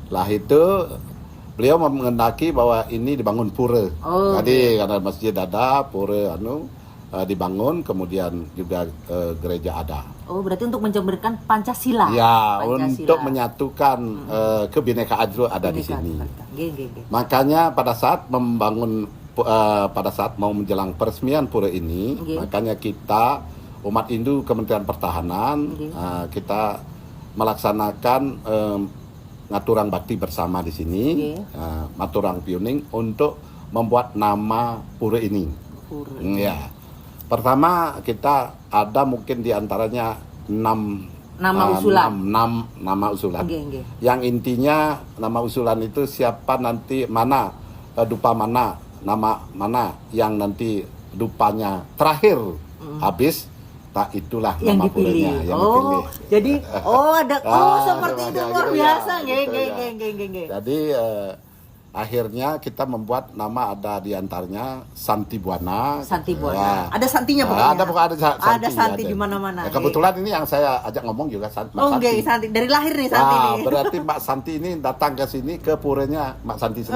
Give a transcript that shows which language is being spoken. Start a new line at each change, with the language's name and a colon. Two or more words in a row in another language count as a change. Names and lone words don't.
Indonesian: Lah itu beliau mengendaki bahwa ini dibangun pura. Oh, Jadi karena masjid ada, pura dibangun, kemudian juga gereja ada. Oh, berarti untuk menjemberkan Pancasila. Ya, Pancasila. untuk menyatukan kebinekaan itu ada di Bineka sini. Tunggal Ika.
Balinese: Nggih, nggih, nggih.
Indonesian: Makanya pada saat pada saat mau menjelang peresmian pura ini, Nggih. makanya kita umat Hindu Kementerian Pertahanan Nggih. kita melaksanakan
Balinese: ngaturang bakti
Indonesian: bersama di sini, Nggih.
Balinese: maturang piuning
Indonesian: untuk membuat nama pura ini. Pura. Ya. Pertama kita ada mungkin diantaranya 6 Nama usulan. 6 nama usulan.
Balinese: Nggih, nggih.
Indonesian: Yang intinya nama usulan itu siapa nanti mana dupa mana, nama mana yang nanti dupanya terakhir habis, tak itulah Yang nama dipilih. puranya yang Oh, dipilih. jadi ada seperti itu ya, luar gitu biasa. ya, Nggih, gitu nggih, ya.
Balinese: nggih, nggih, nggih.
Indonesian: Jadi akhirnya kita membuat nama ada diantaranya Santi Buana. Santi gitu. Buana. Ya. Ada Santinya pokoknya. Ada pokoknya Santi. Ada Santi di mana-mana. Ya, kebetulan ini yang saya ajak ngomong juga Mbak Oh, nggih, Santi. Dari lahir nih Santi Nah, nih. berarti Mbak Santi ini datang ke sini ke puranya Mbak Santi sendiri.